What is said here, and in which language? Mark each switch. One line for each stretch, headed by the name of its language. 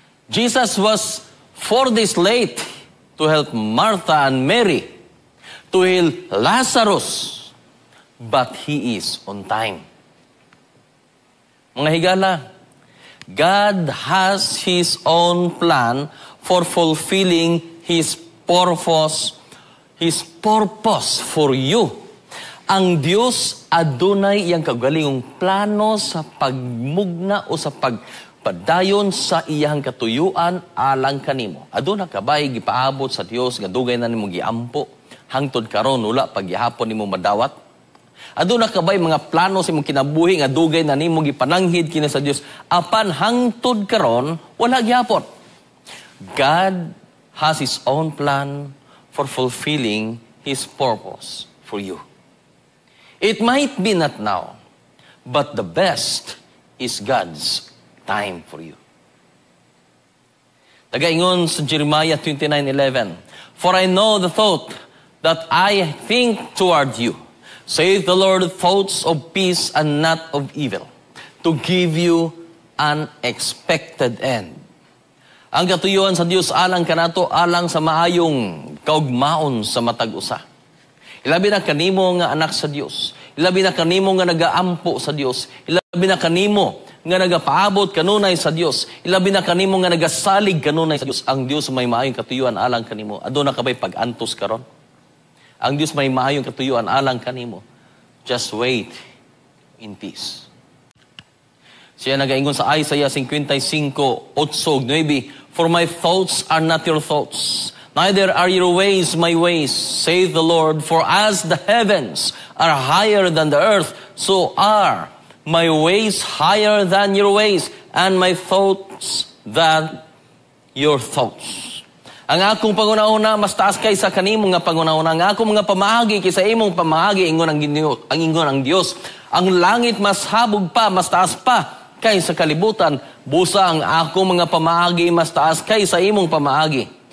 English: Jesus was 4 days late to help Martha and Mary to heal Lazarus. But He is on time.
Cebuano: Mga higala,
English: God has His own plan for fulfilling His purpose for you.
Cebuano: Ang Diyos adunay iyang kaugalingong plano sa pagmugna o sa pagpadayon sa iyang katuyuan alang kanimo. Aduna kabay gipaabot sa Dios nga dugay na nimo giampo hangtod karon wala paghihapon nimo madawat. Aduna kabay mga plano sa imong kinabuhi nga dugay na nimo gipananghid kini sa Dios apan hangtod karon wala gihapon.
English: God has His own plan for fulfilling His purpose for you. It might be not now, but the best is God's time for you.
Cebuano: Nagaingon sa
English: Jeremiah 29:11, For I know the thought that I think toward you, saith the Lord, thoughts of peace and not of evil, to give you an expected end.
Cebuano: Ang katuyuan sa Dios alang kanato alang sa maayong kaugmaon sa matag usa. Ilabi na kanimo nga anak sa Dios. Ilabi na kanimo nga nagaampo sa Dios. Ilabi na kanimo nga nagapaabot kanunay sa Dios. Ilabi na kanimo nga nagasalig kanunay sa Dios. Ang Dios may maayong katuyuan alang kanimo. Aduna ka ba'y pag-antos karon? Ang Dios may maayong katuyuan alang kanimo.
English: Just wait in peace.
Cebuano: Siya nagaingon sa
English: Isaiah 55:8-9, For my thoughts are not your thoughts, neither are your ways my ways, saith the Lord. For as the heavens are higher than the earth, so are my ways higher than your ways, and my thoughts than your thoughts.
Cebuano: Ang akong pangunauna mas taas kaysa kanimo nga pangunauna. Ang akong mga pamaagi kaysa imong pamaagi, ingon ang Dios. Ang langit mas habog pa, mas taas pa kaysa kalibutan. Busa ang akong mga pamaagi mas taas kaysa imong pamaagi.